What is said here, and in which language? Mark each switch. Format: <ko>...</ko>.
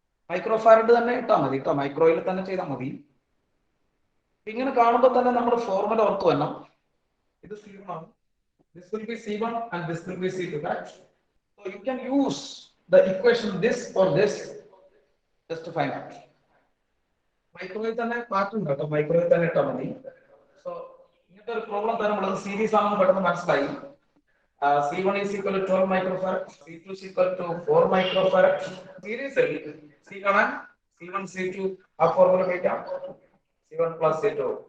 <ml>Microfarad തന്നെ ഇട്ടാൽ മതി കേട്ടോ, മൈക്രോയിൽ തന്നെ ചെയ്താൽ മതി. ഇങ്ങനെ കാണുമ്പോൾ തന്നെ നമ്മൾ ഫോർമുല ഓർത്ത് വേണം. ഇത് C1 ആണ്,</ml> <en>this will be C1 and this will be C2, right? So you can use the equation this or this just to find out.</en> <ml>മൈക്രോയിൽ തന്നെ പാർട്ടുണ്ട് കേട്ടോ, മൈക്രോയിൽ തന്നെ ഇട്ടാൽ മതി. സോ ഇങ്ങനത്തെ ഒരു പ്രോബ്ലം തന്നെ നമ്മൾ സീരീസ് ആണെന്ന് പെട്ടെന്ന് മനസ്സിലായി.</ml> <en>C1 is equal to 12 microfarad, C2 is equal to 4 microfarad.</en> <ml>Series C കാണാൻ C1 C2 ആ ഫോർമുല ഉപയോഗിക്കാം, C1 plus C2.</ml>